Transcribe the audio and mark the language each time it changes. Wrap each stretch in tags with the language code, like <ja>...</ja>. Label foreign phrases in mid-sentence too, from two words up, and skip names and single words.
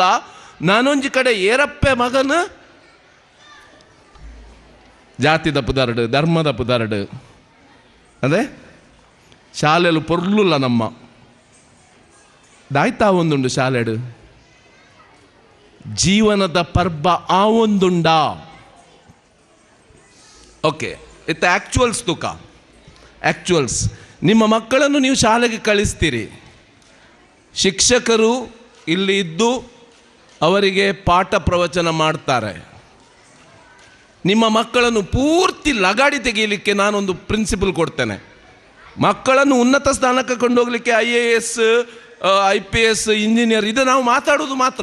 <tcy>ನಾನೊಂಜಿ ಕಡೆ ಏರಪ್ಪೆ ಮಗನು ಜಾತಿದ ಪುದಾರಡು, ಧರ್ಮದ ಪುದಾರಡು, ಅದೇ ಶಾಲೆಲು ಪೊರ್ಲುಲ್ಲ ನಮ್ಮ ದಾಯ್ತಾ ಒಂದುಂಡು ಶಾಲೆಡು ಜೀವನದ ಪರ್ಬ ಆ ಒಂದುಂಡ. ಓಕೆ, ಇತ್ತ ಆ್ಯಕ್ಚುಯಲ್ಸ್ ತೂಕ.</tcy> <kn>ಆ್ಯಕ್ಚುಯಲ್ಸ್ ನಿಮ್ಮ ಮಕ್ಕಳನ್ನು ನೀವು ಶಾಲೆಗೆ ಕಳಿಸ್ತೀರಿ, ಶಿಕ್ಷಕರು ಇಲ್ಲಿ ಇದ್ದು ಅವರಿಗೆ ಪಾಠ ಪ್ರವಚನ ಮಾಡ್ತಾರೆ. ನಿಮ್ಮ ಮಕ್ಕಳನ್ನು ಪೂರ್ತಿ ಲಗಾಡಿ ತೆಗೆಯಲಿಕ್ಕೆ ನಾನೊಂದು ಪ್ರಿನ್ಸಿಪಲ್ ಕೊಡ್ತೇನೆ. ಮಕ್ಕಳನ್ನು ಉನ್ನತ ಸ್ಥಾನಕ್ಕೆ ಕೊಂಡೋಗ್ಲಿಕ್ಕೆ IAS, IPS, ಇಂಜಿನಿಯರ್ ಇದು ನಾವು ಮಾತಾಡೋದು ಮಾತ್ರ.</kn>